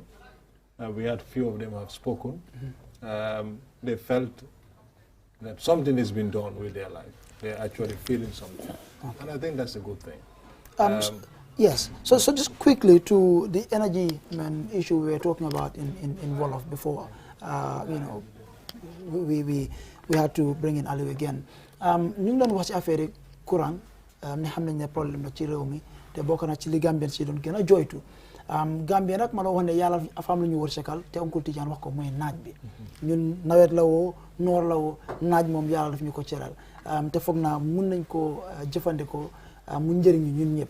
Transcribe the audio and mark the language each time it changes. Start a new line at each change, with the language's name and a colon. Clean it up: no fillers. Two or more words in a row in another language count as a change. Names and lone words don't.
English: We had few of them have spoken. They felt that something has been done with their life. They're actually feeling something. And I think that's a good thing. Yes. So just quickly to the energy issue we were talking about in Wolof before. You know, we had to bring in Aliou again.
Wolof: Ñu ngi doon wax ci
French: affaire courant
Wolof: ne xam nañ ne problème la ci réew mi te bokk na ci li Gambien si doon gën a joytu. Gambien nag ma la wax ne yàlla dafa am lu ñu wërsëgal te Oncle Tidiane wax ko mooy naaj bi. Ñun nawet la woo noor la woo naaj moom yàlla daf ñu ko cëral te foog naa mun nañ ko jëfandikoo mu njëriñu ñun ñëpp.